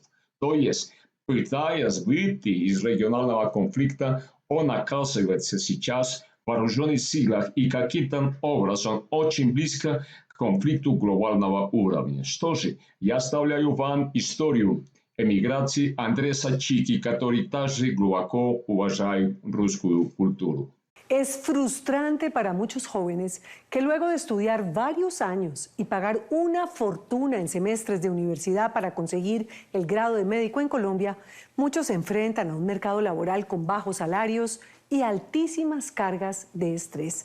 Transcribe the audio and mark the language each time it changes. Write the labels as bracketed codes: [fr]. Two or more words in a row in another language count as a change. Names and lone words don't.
[ru] То есть, пытаясь выйти из регионального конфликта, он оказывается сейчас в вооруженных силах и каким-то образом очень близко к конфликту глобального уровня. Что же, я оставляю вам историю эмиграции Андреса Чики, который также глубоко уважает русскую культуру. [es] Es frustrante para muchos jóvenes que luego de estudiar varios años y pagar una fortuna en semestres de universidad para conseguir el grado de médico en Colombia, muchos se enfrentan a un mercado laboral con bajos salarios y altísimas cargas de estrés.